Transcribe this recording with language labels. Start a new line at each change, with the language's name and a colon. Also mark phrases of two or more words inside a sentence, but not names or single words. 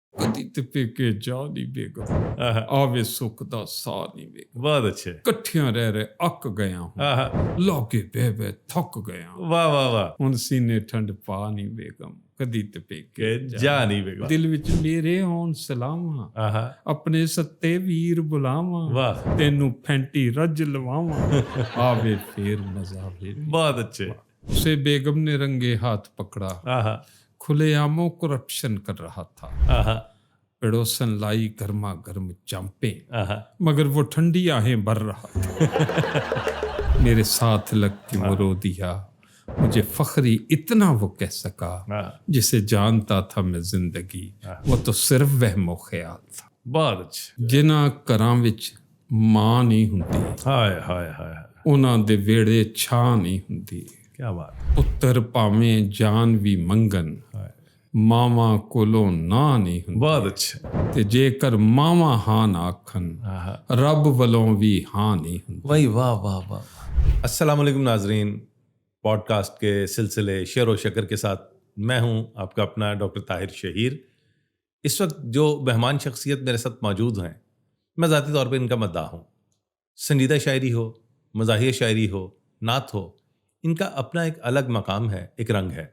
Punjabi: ਕਦੀ ਤੇ ਪੇਕੇ ਜਾ ਨਹੀਂ ਬੇਗਮ, ਆਵੇ ਸੁੱਖ ਦਾ ਸਾਹ ਨਹੀਂ ਬੇਗਮ।
Urdu: بہت اچھے.
Punjabi: ਇਕੱਠਿਆਂ ਰਹਿ ਰਹਿ ਅੱਕ ਗਿਆ ਹੂੰ, ਲਾਗੇ ਬਹਿ ਬਹਿ ਥੱਕ ਗਿਆ।
Urdu: واہ واہ واہ.
Punjabi: ਹੁਣ ਸੀਨੇ ਠੰਡ ਪਾ ਨਹੀਂ ਬੇਗਮ, ਕਦੀ ਤੇ ਪੇਕੇ جا نہیں بیگم. ਦਿਲ ਵਿੱਚ ਮੇਰੇ ਹੋਣ ਸਲਾਮਾਂ, ਆਪਣੇ ਸੱਤੇ ਵੀਰ ਬੁਲਾਵਾਂ,
Urdu: واہ
Punjabi: ਤੈਨੂੰ ਫੈਂਟੀ ਰੱਜ ਲਵਾਵਾਂ, ਆਵੇ ਫੇਰ ਮਜ਼ਾ ਵੇ।
Urdu: بہت اچھے. اسے بیگم نے رنگے ہاتھ پکڑا، کھلے عاموں کرپشن کر رہا تھا، پڑوسن لائی گرما گرم چمپیں، مگر وہ ٹھنڈی آہیں بھر رہا تھا۔ میرے ساتھ لگ کے مرو دیا، مجھے فخری اتنا وہ کہہ سکا، جسے جانتا تھا میں زندگی، وہ تو صرف وہم و خیال تھا۔ بہت اچھے.
Punjabi: جنہاں کراں وچ ماں نہیں ہوندی، ہائے ہائے ہائے. انہاں دے ویڑے چھاں نہیں ہوندی۔
Urdu: کیا بات.
Punjabi: ਪੁੱਤਰ ਭਾਵੇਂ ਜਾਨ ਵੀ ਮੰਗਣ, ਮਾਵਾਂ ਕੋਲੋਂ ਨਾ ਨਹੀਂ ਹੁੰਦੀ।
Urdu: بہت اچھے.
Punjabi: ਤੇ ਜੇਕਰ ਮਾਵਾਂ ਹਾਂ ਨਾ ਆਖਣ, ਰੱਬ ਵੱਲੋਂ ਵੀ ਹਾਂ ਨਹੀਂ ਹੁੰਦੀ۔
Urdu: وہی واہ واہ واہ. السلام علیکم ناظرین، پوڈ کاسٹ کے سلسلے شعر و شکر کے ساتھ میں ہوں آپ کا اپنا ڈاکٹر طاہر شہیر۔ اس وقت جو مہمان شخصیت میرے ساتھ موجود ہیں، میں ذاتی طور پہ ان کا مداح ہوں۔ سنجیدہ شاعری ہو، مزاحیہ شاعری ہو، نعت ہو، ان کا اپنا ایک الگ مقام ہے، ایک رنگ ہے۔